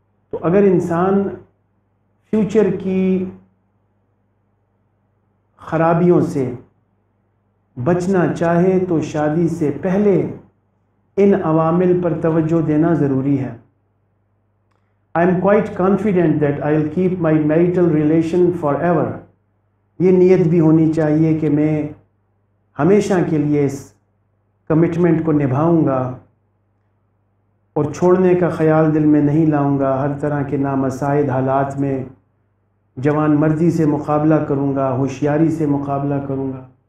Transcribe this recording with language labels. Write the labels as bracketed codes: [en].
[ur] تو اگر انسان فیوچر کی خرابیوں سے بچنا چاہے تو شادی سے پہلے ان عوامل پر توجہ دینا ضروری ہے. [en] I am quite confident that I will keep my marital relation forever. [ur] یہ نیت بھی ہونی چاہیے کہ میں ہمیشہ کے لیے اس کمٹمنٹ کو نبھاؤں گا اور چھوڑنے کا خیال دل میں نہیں لاؤں گا. ہر طرح کے نامساعد حالات میں جوان مردی سے مقابلہ کروں گا، ہوشیاری سے مقابلہ کروں گا.